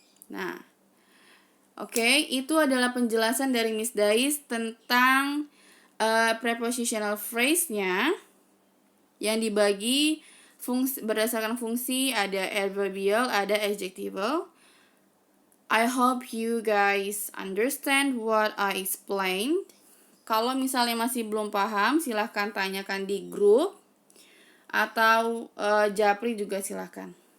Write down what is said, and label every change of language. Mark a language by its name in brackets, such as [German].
[Indonesian] Nah, oke, itu adalah penjelasan dari Miss Dais tentang prepositional phrase-nya yang dibagi berdasarkan fungsi, ada adverbial, ada adjectival. [English] I hope you guys understand what I explained. [Indonesian] Kalau misalnya masih belum paham, silahkan tanyakan di grup atau japri juga silahkan.